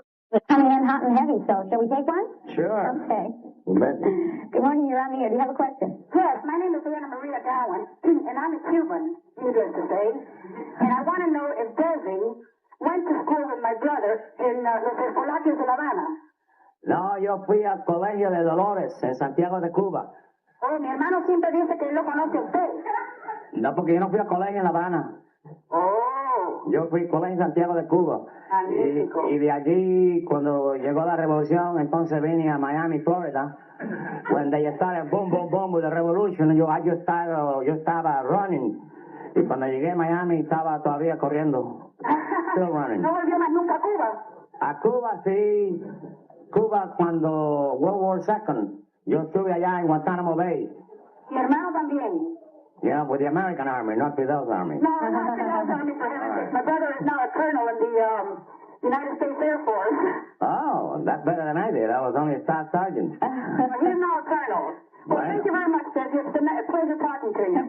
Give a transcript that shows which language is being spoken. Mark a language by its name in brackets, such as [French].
[English] It's coming in hot and heavy, so shall we take one? Sure. Okay. Good morning, you're on the air. Do you have a question? Yes, my name is Ana Maria Gowan, and I'm a Cuban, needless to say. And I want to know if Desi went to school with my brother in Los Escolapios de La Habana. [Spanish] No, yo fui al Colegio de Dolores en Santiago de Cuba. Oh, mi hermano siempre dice que él lo conoce a usted. No, porque yo no fui al colegio en La Habana. Oh. Yo fui al colegio en Santiago de Cuba. Y de allí, cuando llegó la revolución, entonces vine a Miami, Florida. [English] When they started boom, boom, boom with the revolution, [Spanish] yo estaba [English] running. [Spanish] Y cuando llegué a Miami, estaba todavía corriendo. [English] Still running. [Spanish] ¿No volvió más nunca a Cuba? A Cuba, sí. Cuba, cuando World War II. Yo estuve allá en Guantánamo Bay. Mi hermano también. [English] Yeah, with the American Army, not Fidel's Army. No, not Fidel's Army, for heaven's sake. My brother is now a colonel in the United States Air Force. Oh, that's better than I did. I was only a staff sergeant. He's now a colonel. Well, thank you very much, Desi. It's been a pleasure talking to you.